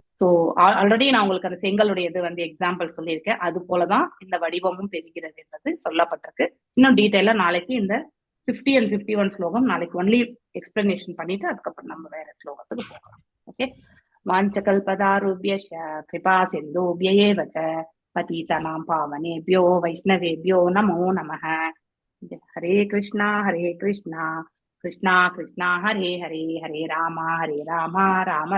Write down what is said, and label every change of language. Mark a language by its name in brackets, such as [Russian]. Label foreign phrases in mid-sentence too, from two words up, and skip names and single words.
[English] so already [Tamil] நான் உங்களுக்கு அந்த செங்கலுடைய இது வந்து எக்ஸாம்பிள் சொல்லியிருக்கேன். அது போலதான் இந்த வடிவமும் தெரிகிறது என்பது சொல்லப்பட்டிருக்கு. இன்னும் டீட்டெயிலா நாளைக்கு இந்த 50 and 51 ஸ்லோகம் நாளைக்கு [English] only explanation [Tamil] பண்ணிட்டு அதுக்கப்புறம் நம்ம வேற ஸ்லோகத்துக்கு போகலாம். [Sanskrit] ஓகே, வாஞ்சகல்பதாருभ्यश्च कृपा सिन्धुभ्य एव च पतितानां पावनेभ्यो वैष्णवेभ्यो नमो नमः. हरे कृष्णा कृष्णा कृष्णा हरे हरे, हरे राम राम